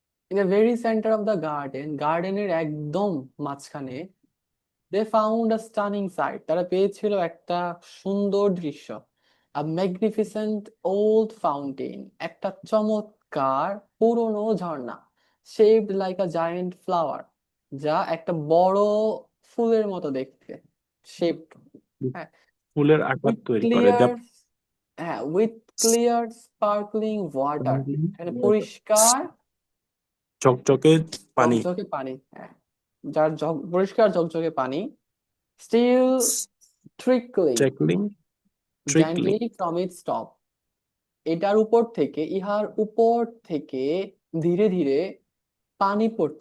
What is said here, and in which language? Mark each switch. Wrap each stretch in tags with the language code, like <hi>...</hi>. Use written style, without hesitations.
<en>in the very center of the garden,</en> <bn>গার্ডেনের একদম মাঝখানে,</bn> <en>they found a stunning sight.</en> <bn>তারা পেয়েছিল একটা সুন্দর দৃশ্য,</bn> <en>a magnificent old fountain,</en> <bn>একটা চমৎকার পুরনো ঝর্ণা,</bn> <en>shaped like a giant flower,</en> <bn>যা একটা বড় ফুলের মতো দেখতে, shaped, হ্যাঁ, ফুলের আকার</bn> <en>with</en> <bn>তৈরি করে, যা</bn> <en>clear, হ্যাঁ, with clear sparkling water,</en> <bn>এখানে পরিষ্কার ঝকঝকে পানি, ঝকঝকে পানি, হ্যাঁ, যার পরিষ্কার ঝকঝকে পানি,</bn> <en>still trickling trickling gently from its top,</en> <bn>এটার উপর থেকে, ইহার উপর থেকে ধীরে ধীরে পানি পড়ছে,</bn>